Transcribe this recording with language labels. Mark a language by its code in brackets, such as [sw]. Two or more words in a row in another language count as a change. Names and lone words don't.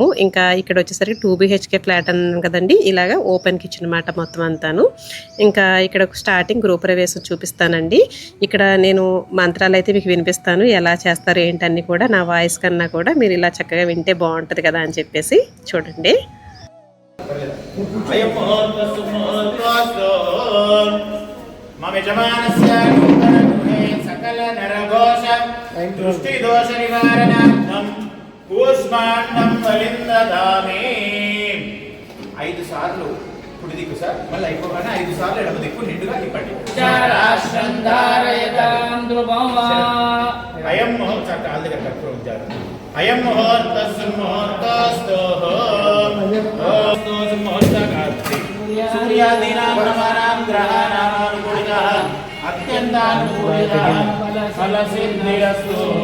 [te] ఇంకా ఇక్కడ వచ్చేసరికి 2 [en] BHK flat [te] అన్నాను కదండి, ఇలాగా [en] open kitchen [te] అన్నమాట మొత్తం అంతాను. ఇంకా ఇక్కడ స్టార్టింగ్ గృహప్రవేశం చూపిస్తానండి. ఇక్కడ నేను మంత్రాలు అయితే మీకు వినిపిస్తాను, ఎలా చేస్తారు ఏంటన్నీ కూడా. నా వాయిస్ కన్నా కూడా మీరు ఇలా చక్కగా వింటే బాగుంటుంది కదా అని చెప్పేసి చూడండి. [sa] सकल नरघोष दृष्टि दोष निवारणार्थं कूष्माण्डं बलिंदधामि [te] 5 సార్లు కుడి దిక్కు సార్, మళ్ళీ అయిపోగానే 5 సార్లు ఎడమ దిక్కు నిండుగా తిప్పండి. [sa] అయం ముహూర్త [te] కాల్ దగ్గర కట్టుకుంటారు. [sa] అయం ముహూర్తస్సు ముహూర్తస్తు ముహూర్తకార్తి సూర్యాదీనాం నమానాం గ్రహాణాం అనుకూలితః అత్యంతానుకూలితః ఫలసిద్ధిరస్తు.